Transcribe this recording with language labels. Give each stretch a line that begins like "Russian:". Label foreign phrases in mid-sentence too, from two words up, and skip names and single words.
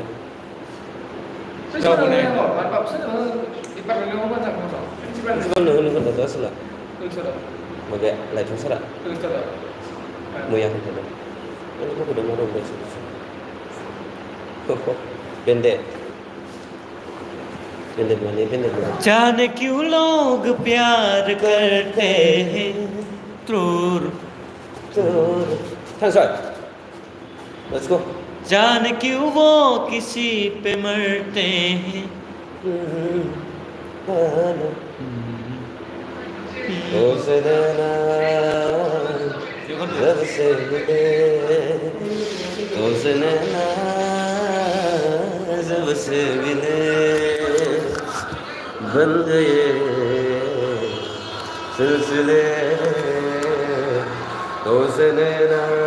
Bodo: गावबोनो मार बाबसो डिपार्टमेन्टाव मोजां मोजां प्रिन्सिपालनो होनो खोन्थादों आसोला माबाया लाइथां सारा मैया खोन्थादों आंनि गथ'दों मा दं बेन्डेड माने बेन्डेड
Hindi: जाने क्यों लोग प्यार करते हैं त्रूर
English: थांसाय let's go
Hindi: जाने क्यों वो किसी पे मरते हैं ओ सजना जब से मिले ओ सजना जब से मिले बन गए सिलसिले ओ सजना